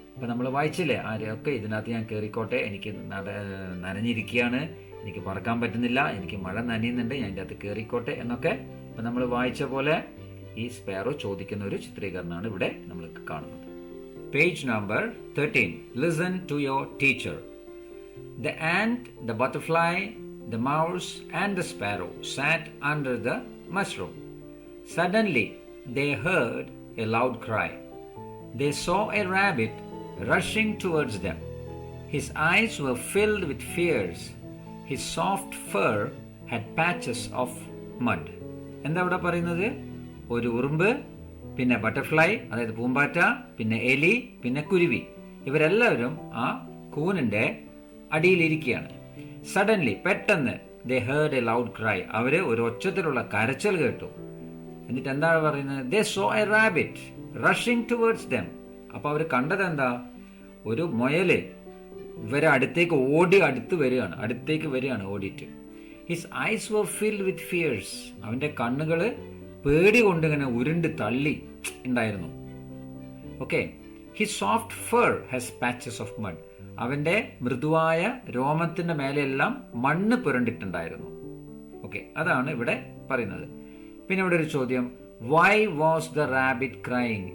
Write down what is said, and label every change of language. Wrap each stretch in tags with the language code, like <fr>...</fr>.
<ml>ഇപ്പൊ നമ്മൾ വായിച്ചില്ലേ, ആരെയൊക്കെ ഇതിനകത്ത് ഞാൻ കയറിക്കോട്ടെ, എനിക്ക് നനഞ്ഞിരിക്കുകയാണ്, എനിക്ക് പറക്കാൻ പറ്റുന്നില്ല, എനിക്ക് മഴ നനയുന്നുണ്ട്, ഞാൻ ഇതിൻ്റെ അകത്ത് കയറിക്കോട്ടെ എന്നൊക്കെ ഇപ്പൊ നമ്മൾ വായിച്ച പോലെ ഈ സ്പാരോ ചോദിക്കുന്ന ഒരു ചിത്രീകരണമാണ് ഇവിടെ നമ്മൾ കാണുന്നത്.</ml> <en>Page number 13. Listen to your teacher. The ant, the butterfly, the mouse and the sparrow sat under the mushroom. Suddenly they heard a loud cry. They saw a rabbit rushing towards them. His eyes were filled with fears. His soft fur had patches of mud.</en> <ml>എന്താ ഇവിടെ പറയുന്നത്? ഒരു ഉറുമ്പ്, പിന്നെ butterfly അതായത് പൂമ്പാറ്റ, പിന്നെ എലി, പിന്നെ കുരുവി, ഇവരെല്ലാവരും ആ കൂനിന്റെ അടിയിലിരിക്കുകയാണ്. സഡൻലി, പെട്ടെന്ന്,</ml> <en>they heard a loud cry,</en> <ml>അവര് ഒരു ഒച്ചത്തിലുള്ള കരച്ചിൽ കേട്ടു. എന്നിട്ട് എന്താണ് പറയുന്നത്?</ml> <en>they saw a rabbit rushing towards them.</en> <ml>അപ്പൊ അവര് കണ്ടത് എന്താ? ഒരു മുയല് ഇവരെ അടുത്തേക്ക് വരികയാണ് ഓടിയിട്ട്.</ml> <en>His eyes were filled with fears.</en> <ml>അവന്റെ കണ്ണുകള് പേടി കൊണ്ട് ഇങ്ങനെ ഉരുണ്ട് തള്ളി ഉണ്ടായിരുന്നു. Okay.</ml> <en>His soft fur has patches of mud.</en> <ml>അവന്റെ മൃദുവായ രോമത്തിന്റെ മേലെയെല്ലാം മണ്ണ് പുരണ്ടിട്ടുണ്ടായിരുന്നു. ഓക്കെ, അതാണ് ഇവിടെ പറയുന്നത്. പിന്നെ ഇവിടെ ഒരു ചോദ്യം,</ml> <en>Why was the rabbit crying?</en>